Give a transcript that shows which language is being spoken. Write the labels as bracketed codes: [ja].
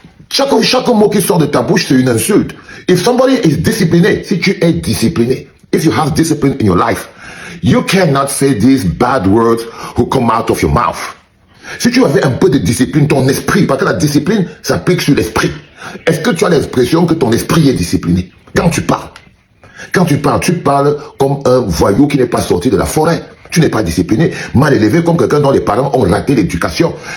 [fr] Chaque mot qui sort de ta bouche, c'est une insulte. [en] If somebody is discipliné, [fr] si tu es discipliné, [en] if you have discipline in your life, you cannot say these bad words who come out of your mouth. [fr] Si tu avais un peu de discipline, ton esprit, parce que la discipline s'applique sur l'esprit. Est-ce que tu as l'expression que ton esprit est discipliné? Quand tu parles, tu parles comme un voyou qui n'est pas sorti de la forêt. Tu n'es pas discipliné, mal élevé comme quelqu'un dont les parents ont raté l'éducation.